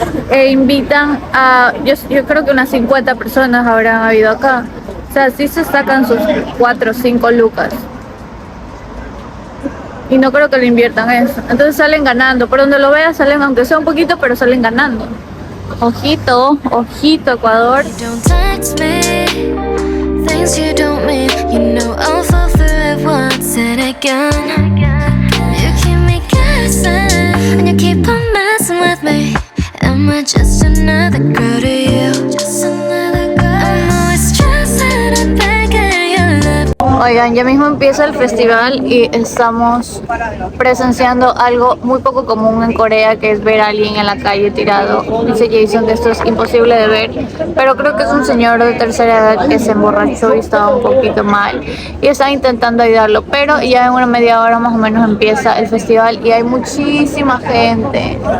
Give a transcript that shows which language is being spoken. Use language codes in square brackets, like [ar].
[es] e invitan a, yo creo que unas 50 personas habrán habido acá. O sea, sí se sacan sus 4 o 5 lucas. Y no creo que le inviertan eso. Entonces salen ganando. Por donde lo veas salen, aunque sea un poquito, pero salen ganando. Ojito, ojito, Ecuador. [en] You don't text me things you don't mean. You know I'll fall for it once and again. You keep me guessing and you keep on messing with me. Am I just another girl to you? Just another girl. I'm always stressing and begging your love. [es] Oigan, ya mismo empieza el festival y estamos presenciando algo muy poco común en Corea, que es ver a alguien en la calle tirado. Dice Jason que esto es imposible de ver, pero creo que es un señor de tercera edad que se emborrachó y estaba un poquito mal y está intentando ayudarlo, pero ya en una media hora más o menos empieza el festival y hay muchísima gente.